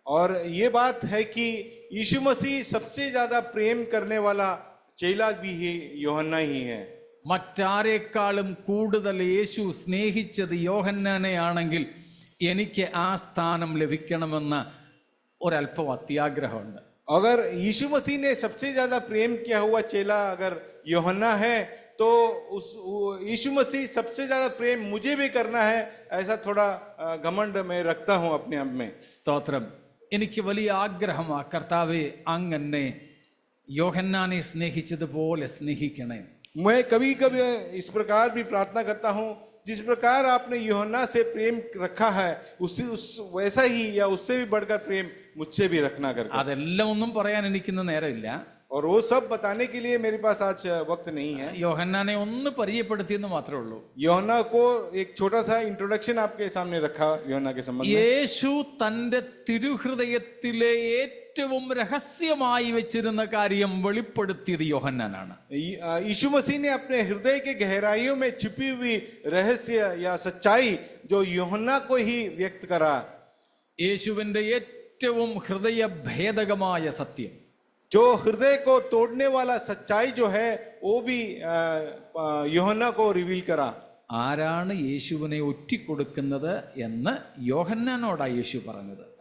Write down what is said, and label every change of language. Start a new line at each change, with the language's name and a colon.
Hindi: और ये बात है कि यीशु मसीह सबसे ज्यादा प्रेम करने वाला चेला भी ही यूहन्ना ही है.
Malayalam: മറ്റാരേക്കാളും കൂടുതൽ യേശു സ്നേഹിച്ചത് യോഹന്നാനെ ആണെങ്കിൽ എനിക്ക് ആ സ്ഥാനം ലഭിക്കണമെന്ന ഒരല്പം അത്യാഗ്രഹമുണ്ട്.
Hindi: अगर यीशु मसीह ने सबसे ज्यादा प्रेम किया हुआ चेला अगर यूहन्ना है तो यीशु मसीह सबसे ज्यादा प्रेम मुझे भी करना है, ऐसा थोड़ा घमंड मैं रखता हूं अपने आप में.
Malayalam: സ്തോത്രം. എനിക്ക് വലിയ ആഗ്രഹമാ, കർത്താവേ അങ്ങ് എന്നെ യോഹന്നാനെ സ്നേഹിച്ചതുപോലെ സ്നേഹിക്കണേ.
Hindi: मैं कभी कभी इस प्रकार भी प्रार्थना करता हूं, जिस प्रकार आपने यूहन्ना से प्रेम रखा है वैसा ही या उससे भी बढ़कर प्रेम मुझसे भी रखना करके.
Malayalam: അതെല്ലാം ഒന്നും പറയാൻ എനിക്കിന്ന് നേരമില്ല.
Hindi: और वो सब बताने के लिए मेरे पास आज वक्त नहीं है.
Malayalam: യോഹന്നാനെ ഒന്ന് പരിചയപ്പെടുത്തിയെന്ന് മാത്രമേ ഉള്ളൂ.
Hindi: യോഹन्ना को एक छोटा सा इंट्रोडक्शन आपके सामने रखा यूहन्ना के संबंध में.
Malayalam: യേശു തന്റെ തിരുഹൃദയത്തിലെ ഏറ്റവും രഹസ്യമായി വെച്ചിരുന്ന കാര്യം വെളിപ്പെടുത്തിയത് യോഹന്നാനാണ്.
Hindi: यीशु मसीह ने अपने हृदय के गहराइयों में छिपी हुई रहस्य या सच्चाई जो यूहन्ना को ही व्यक्त करा.
Malayalam: യേശുവിന്റെ ഏറ്റവും ഹൃദയഭേദകമായ സത്യം,
Hindi: जो हृदय को तोड़ने वाला सच्चाई जो है वो भी यूहन्ना को रिवील करा.
Malayalam: ആരാണ് യേശുവിനെ ഒറ്റിക്കൊടുക്കുന്നത് എന്ന് യോഹന്നാനോടാ യേശു പറഞ്ഞത്.